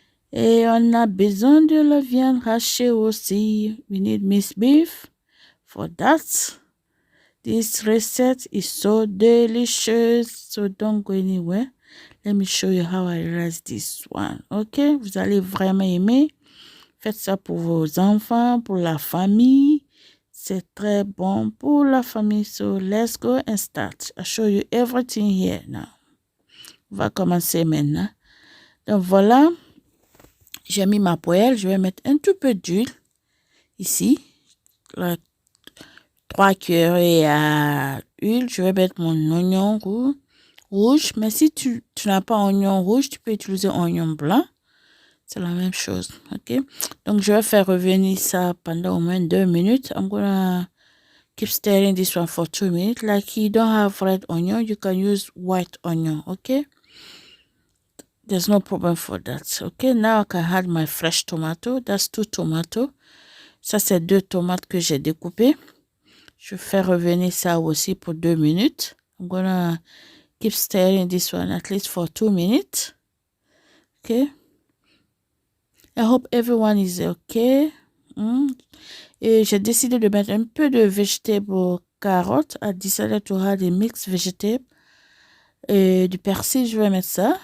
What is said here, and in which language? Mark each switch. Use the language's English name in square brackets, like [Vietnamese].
[French] Et on a besoin de la viande hachée aussi. [English] We need minced beef for that. This recipe is so delicious. So don't go anywhere. Let me show you how I raise this one. Ok? [French] Vous allez vraiment aimer. Faites ça pour vos enfants, pour la famille. C'est très bon pour la famille. [English] So let's go and start. I'll show you everything here now. [French] On va commencer maintenant. Donc voilà. J'ai mis ma poêle, je vais mettre un tout peu d'huile ici, 3 cuillerées à huile. Je vais mettre mon oignon rouge, mais si tu n'as pas oignon rouge, tu peux utiliser oignon blanc. C'est la même chose, ok? Donc, je vais faire revenir ça pendant au moins 2 minutes. [English] I'm gonna keep stirring this one for 2 minutes. Like you don't have red onion, you can use white onion, okay? There's no problem for that. Okay, now I can add my fresh tomato. That's 2 tomatoes. [French] Ça, c'est 2 tomates que j'ai découpées. Je fais revenir ça aussi pour 2 minutes. [English] I'm gonna keep stirring this one at least for 2 minutes. Okay. I hope everyone is okay. [French] Et j'ai décidé de mettre un peu de vegetable carotte. [English] I decided to add a mixed vegetable. [French] Du persil, je vais mettre ça.